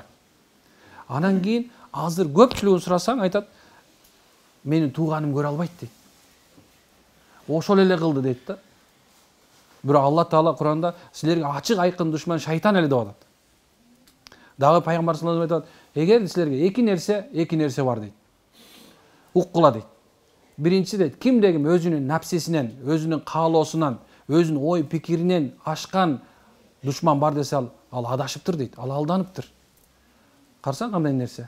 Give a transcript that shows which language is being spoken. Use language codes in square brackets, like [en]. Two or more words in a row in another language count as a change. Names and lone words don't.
[ky] Анан кийин азыр көпчүлүгүн сурасаң айтат, менин тууганым көрө албайт дейт. Ошол эле кылды дейт да. Бирок Алла Таала Куранда силерге ачык айкын душман шайтан эле деп атат. Дагы пайгамбар [ar] صلى الله عليه وسلم [ky] айтат, эгер силерге эки нерсе бар дейт. Уккула дейт. Биринчиси дейт, кимдегим өзүнүн напсисинен, өзүнүн каалоосунан, өзүнүн ой пикиринен ашкан душман бар десе ал адашыптыр дейт, ал алданыптыр. Карасаң кандай нерсе?